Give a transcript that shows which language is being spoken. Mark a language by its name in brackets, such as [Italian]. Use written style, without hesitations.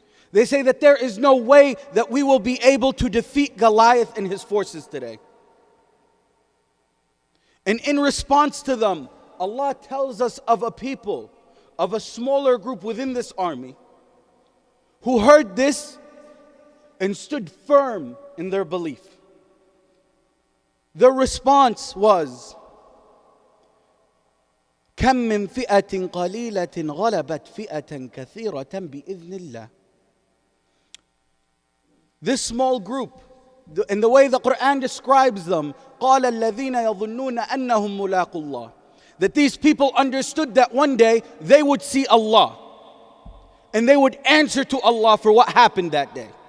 [English] They say that there is no way that we will be able to defeat Goliath and his forces today. And in response to them, Allah tells us of a people, of a smaller group within this army, who heard this and stood firm in their belief. Their response was, [Arabic] كم من فئة قليلة غلبت فئة كثيرة بإذن الله. [English] This small group, in the way the Quran describes them, [Arabic] قال الذين يظنون أنهم ملاقو الله. [English] That these people understood that one day they would see Allah. And they would answer to Allah for what happened that day.